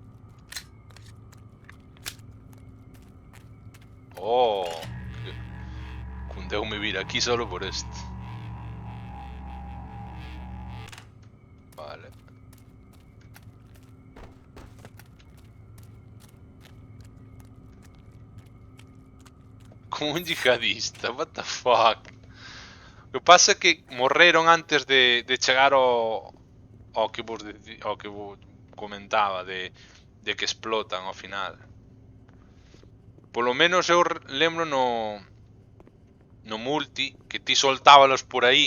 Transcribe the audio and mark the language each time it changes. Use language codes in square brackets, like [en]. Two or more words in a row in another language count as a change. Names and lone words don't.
[gl] Oh, cundeume vir aquí solo por este. Vale. Como un yihadista, [en] what the fuck. [gl] O que pasa é que morreron antes de chegar ao que vos comentaba de que explotan ao final. Polo menos eu lembro no multi que ti soltábalos por aí.